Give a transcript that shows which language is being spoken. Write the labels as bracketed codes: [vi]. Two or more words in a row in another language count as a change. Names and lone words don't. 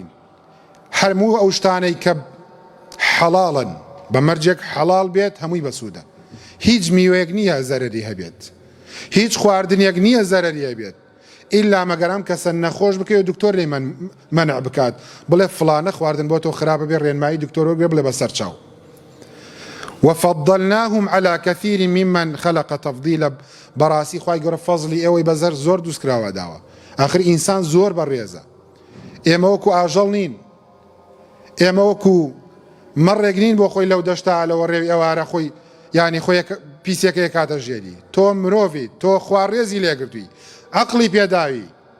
[ckb] هەموو ئەو شتانەی کە حەڵاڵن بە مەرجێک حەڵاڵ بێت هەمووی بەسوودە. هیچ میوەیەک نییە زەرەری هەبێت، هیچ خواردنێک نییە زەرەری هەبێت ئیلا مەگەرام کەسە نەخۆش بکەوێت دکتۆر لێ مەنع بکات، بڵێ فڵانە خواردن بۆ تۆ خراپە بێ، ڕێنمایی دکتۆرۆ بێ بڵێ بەسەر چاو. [ar] وفضلناهم على كثير ممن خلق تفضيلا. [ckb] بەڕاستی خوای گەورە فەزلی ئێوەی بەزەر زۆر دروست کراوە داوە. ئاخر ئینسان زۆر بەڕێزە. ئێمە وەکو ئاژەڵ نین، ئێمە وەکو مەڕێک نین بۆ خۆی لەو دەشتا لەوە ڕێوی ئەوارە خۆی یانی خۆی پیسێکەیە کاتە ژێری. تۆ مرۆڤیت، تۆ خوا ڕێزی لێگرتووی، عەقڵی پێداوی،